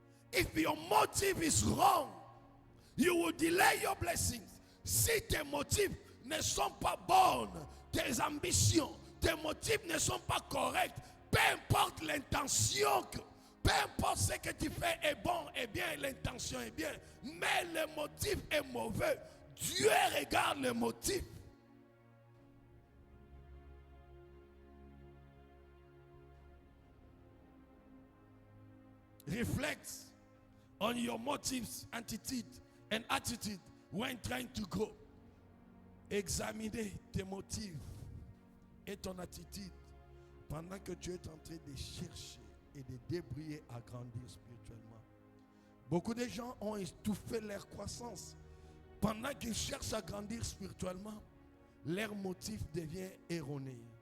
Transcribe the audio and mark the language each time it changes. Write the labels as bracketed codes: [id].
[en] If your motive is wrong, you will delay your blessings. [fr] Si tes motifs ne sont pas bonnes, tes ambitions, tes motifs ne sont pas corrects, peu importe l'intention, peu importe ce que tu fais est bon et bien, l'intention est bien, mais le motif est mauvais, Dieu regarde le motif. [en] Reflect on your motives, attitude and attitude when trying to grow. [fr] Examinez tes motifs et ton attitude pendant que tu es en train de chercher et de débrouiller à grandir spirituellement. Beaucoup de gens ont étouffé leur croissance. Pendant qu'ils cherchent à grandir spirituellement, leur motif devient erroné.